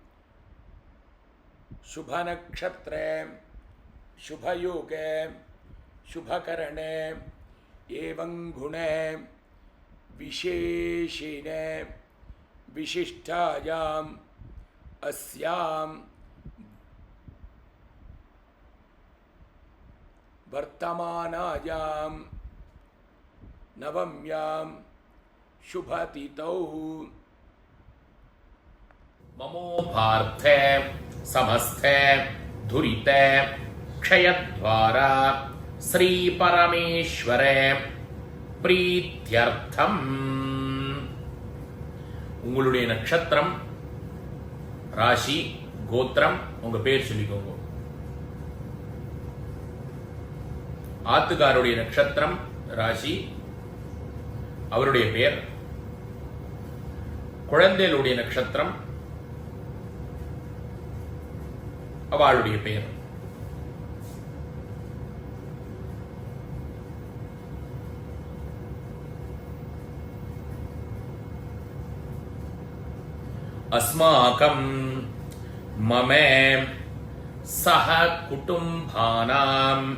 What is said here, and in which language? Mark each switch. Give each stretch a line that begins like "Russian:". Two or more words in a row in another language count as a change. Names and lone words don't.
Sanskrit: शुभनक्षत्रे शुभयोगे शुभकरणे एवं गुणे विशेषिणे विशिष्टायाम् अस्यां वर्तमानायां नवम्यां शुभतिथौ ममोभार्थे समस्ते धुरिते क्षयद्वारा श्री परमेश्वरे प्रीत्यर्थम
Tamil: உங்களுடைய நட்சத்திரம் ராசி கோத்திரம் உங்க பேர் சொல்லிக்கோங்க. ஆத்துக்காருடைய நட்சத்திரம் ராசி அவருடைய பெயர், குழந்தைகளுடைய நட்சத்திரம் அவளுடைய பெயர்.
Sanskrit: अस्माकं मम सह कुटुंबानां